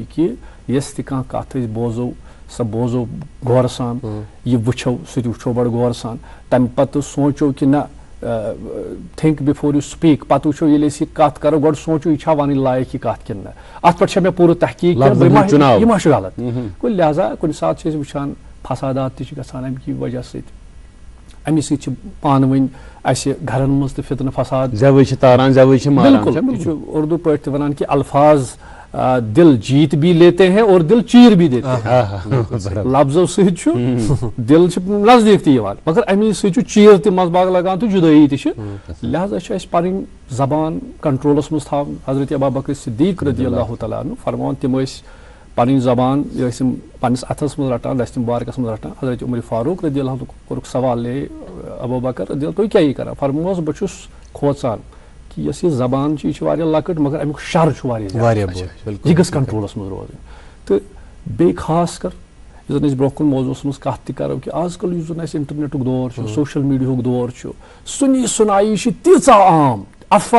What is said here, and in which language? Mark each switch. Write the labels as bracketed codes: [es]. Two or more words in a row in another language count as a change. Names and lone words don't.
[ks] کہِ یۄس تہِ کانٛہہ کتھ أسۍ بوزو سۄ بوزو غورٕ سان یہِ وٕچھو سُہ تہِ وٕچھو بڑٕ غورٕ سان تمہِ پتہٕ سونٛچو کہِ نہ [en] think before you speak [ks] پتہٕ وٕچھو ییٚلہِ أسۍ یہِ کتھ کرو گۄڈٕ سونٛچو یہِ چھا ونٕنۍ لایق یہِ کتھ کِنہٕ نہ اتھ پٮ۪ٹھ چھےٚ مےٚ پوٗرٕ تحقیٖق یہِ ما چھُ غلط گوٚو لہٰذا کُنہِ ساتہٕ چھِ أسۍ وٕچھان فسادات تہِ چھِ گژھان امہِ کہِ وجہ سۭتۍ امہِ سۭتۍ چھِ پانہٕ ؤنۍ اَسہِ گرن منٛز تہِ فتنہٕ فساد بالکل یہِ چھُ اردو پٲٹھۍ تہِ ونان کہِ [ur] الفاظ دل جیت بھی لیتے ہیں اور دل چیٖر بھی دیتے ہیں [ks] لفظو سۭتۍ چھُ دل چھُ نزدیٖک تہِ یِوان مگر امی سۭتۍ چھُ چیٖر تہِ منٛزٕ باگ لگان تہٕ جُدٲیی تہِ چھِ لہٰذا چھِ اَسہِ پنٕنۍ زبان کنٹرولس منٛز تھاوٕنۍ حضرت ابوبکر صدیق [ar] رضی اللہ تعالیٰ عنہ [ks] فرماوان تِم ٲسۍ پنٕنۍ زبان یہِ ٲسۍ تِم پننِس اتھس منٛز رٹان دستہِ مُبارکس منٛز رٹان حضرت عمر فاروق [ar] رضی اللہ [ks] کوٚرُکھ سوال ہے ابوبکر رضی اللہ تُہۍ کیٛاہ یہِ کران فرمووس بہٕ چھُس کھوژان کہِ یۄس یہِ زبان چھِ یہِ چھِ واریاہ لۄکٕٹ مگر امیُک شر چھُ واریاہ یہِ گٔژھ کنٹرولس منٛز روزٕنۍ تہٕ بیٚیہِ خاص کر یُس زن أسۍ برونٛہہ کُن موضوٗعس منٛز کتھ تہِ کرو کہِ آز کل یُس زن اَسہِ انٹرنیٹُک دور چھُ سوشل میٖڈیاہُک دور چھُ سُنی سُنایی چھِ تیٖژاہ عام افواہ